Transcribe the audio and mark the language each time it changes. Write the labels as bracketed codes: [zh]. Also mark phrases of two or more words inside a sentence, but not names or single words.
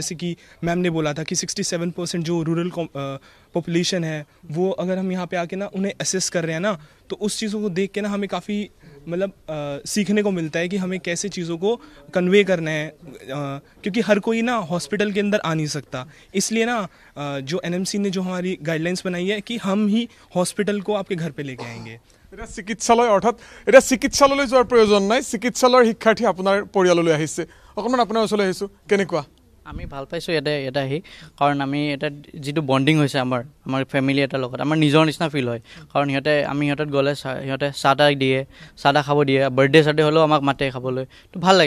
[hi] जैसे कि मैम ने बोला था कि 67% जो [en] rural population [hi] है वो अगर हम यहाँ पे आके ना उन्हें असेस कर रहे हैं ना, तो उस चीज़ों को देख के ना हमें काफ़ी मतलब सीखने को मिलता है कि हमें कैसे चीज़ों को कन्वे करना है, क्योंकि हर कोई ना हॉस्पिटल के अंदर आ नहीं सकता। इसलिए ना जो NMC ने जो हमारी गाइडलाइंस बनाई है कि हम ही हॉस्पिटल को आपके घर पे लेके आएंगे। [as] এটা চিকিৎসালয় অৰ্থাৎ এটা চিকিৎসালয়লৈ যোৱাৰ প্ৰয়োজন নাই, চিকিৎসালয়ৰ শিক্ষাৰ্থী আপোনাৰ পৰিয়াললৈ আহিছে। অকণমান আপোনাৰ ওচৰলৈ আহিছোঁ, কেনেকুৱা? আমি ভাল পাইছোঁ এটা আহি, কাৰণ আমি এটা যিটো বণ্ডিং হৈছে আমাৰ ফেমিলি এটাৰ লগত আমাৰ নিজৰ নিচিনা ফিল হয়। কাৰণ আমি সিহঁতত গ'লে সিহঁতে চাহ তাহ দিয়ে, চাহ তাহ খাব দিয়ে, বাৰ্থডে চাৰ্থডে হ'লেও আমাক মাতে খাবলৈ, তো ভাল লাগে।